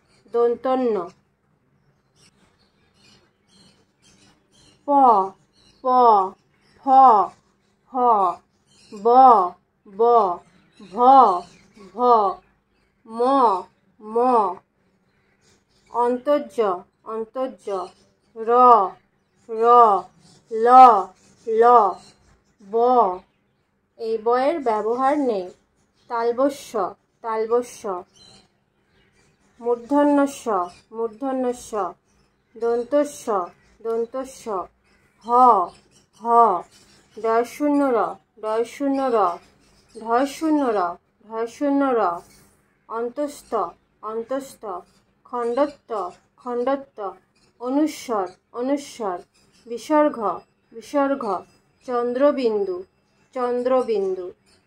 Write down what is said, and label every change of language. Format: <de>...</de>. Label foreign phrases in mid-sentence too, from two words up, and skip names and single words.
<bn>প প ফ ফ ব ব ভ ভ ম ম অন্তর্য র র ল ল ব। এই বয়ের ব্যবহার নেই। তালবস্য মূর্ধন্য ষ দন্তস্য হ হ ডয়শূন্য র ঢয়শূন্য র অন্তস্থ খণ্ডত্ব অনুস্বর বিসর্গ চন্দ্রবিন্দু</bn>